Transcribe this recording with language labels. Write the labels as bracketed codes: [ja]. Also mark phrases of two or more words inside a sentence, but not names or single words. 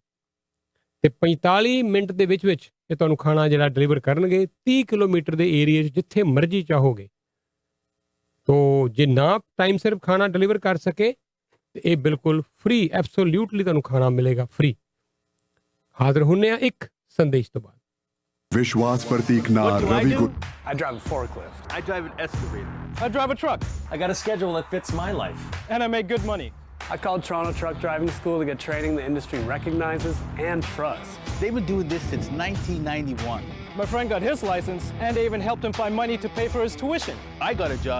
[pa] ਤੇ 45 ਮਿੰਟ ਦੇ ਵਿੱਚ ਇਹ ਤੁਹਾਨੂੰ ਖਾਣਾ ਜਿਹੜਾ ਡਿਲੀਵਰ ਕਰਨਗੇ 30 ਕਿਲੋਮੀਟਰ ਦੇ ਏਰੀਏ 'ਚ, ਜਿੱਥੇ ਮਰਜ਼ੀ ਚਾਹੋਗੇ। ਤੋ ਜੇ ਨਾ ਟਾਈਮ ਸਿਰ ਖਾਣਾ ਡਿਲੀਵਰ ਕਰ ਸਕੇ ਤੇ ਇਹ ਬਿਲਕੁਲ ਫ੍ਰੀ, ਐਬਸੋਲਿਊਟਲੀ ਤੁਹਾਨੂੰ ਖਾਣਾ ਮਿਲੇਗਾ ਫ੍ਰੀ। ਹਾਜ਼ਰ ਹੁੰਨੇ ਆ ਇੱਕ ਸੰਦੇਸ਼ ਤੋਂ ਬਾਅਦ। [hi] विश्वास प्रतीक नार रवि गुप्ता। [en] I drive a forklift. I drive an excavator. I drive a truck. I got a schedule that fits my life. And I make good money. I called Toronto Truck Driving School to get training the industry recognizes and trusts. They've been doing this since 1991. My friend got his license, and they even helped him find money to pay for his tuition.